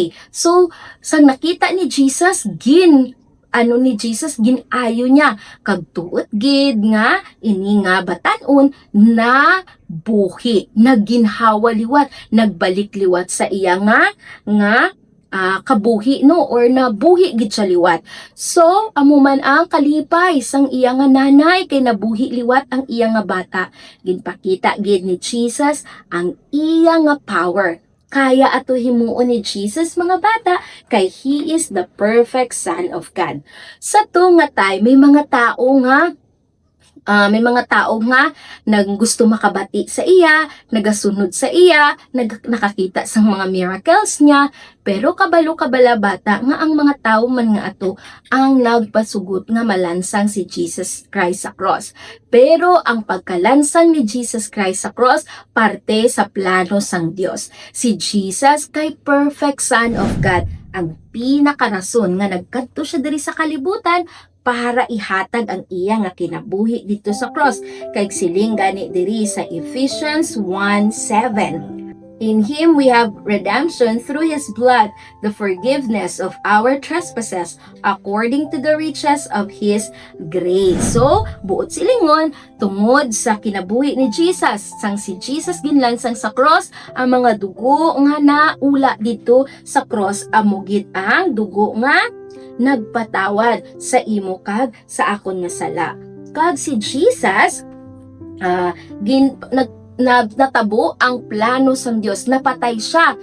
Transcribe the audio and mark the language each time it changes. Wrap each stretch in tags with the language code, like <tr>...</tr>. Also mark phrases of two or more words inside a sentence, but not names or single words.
<hil>So sang nakita ni Jesus, ano ni Jesus ginayo niya kag tuot gid nga ini nga batan-on na buhi, nagginhawa liwat, nagbalik liwat sa iya nga kabuhi no, or nabuhi gid siya liwat. So amo man ang kalipay sang iya nga nanay kay nabuhi liwat ang iya nga bata. Ginpakita gid ni Jesus ang iya nga power. Kaya ato himuon ni Jesus mga bata kay</hil> <en>He is the perfect Son of God.</en> <hil>Sa to nga tay may mga tao nga nang gusto makabati sa iya, nagasunod sa iya, nakakita sa mga miracles niya, pero kabalo-kabala bata nga ang mga tao man nga ato ang nagpasugot nga malansang si Jesus Christ sa cross. Pero ang pagkalansang ni Jesus Christ sa cross, parte sa plano sang Dios. Si Jesus kay</hil> <en>perfect Son of God,</en> <hil>ang pinakarason nga nagkadto siya diri sa kalibutan para ihatag ang iya nga kinabuhi dito sa cross. Kay siling gani diri sa Ephesians 1:7.</hil> <en>In Him we have redemption through His blood, the forgiveness of our trespasses, according to the riches of His grace. So,</en> <hil>buot silingon, tungod sa kinabuhi ni Jesus, sang si Jesus ginlansang sa cross, ang mga dugo nga naula dito sa cross, amugid ang dugo nga nagpatawad sa imo kag sa akon nga sala. Kag si Jesus natabo ang plano sang Dios, napatay siya.</hil>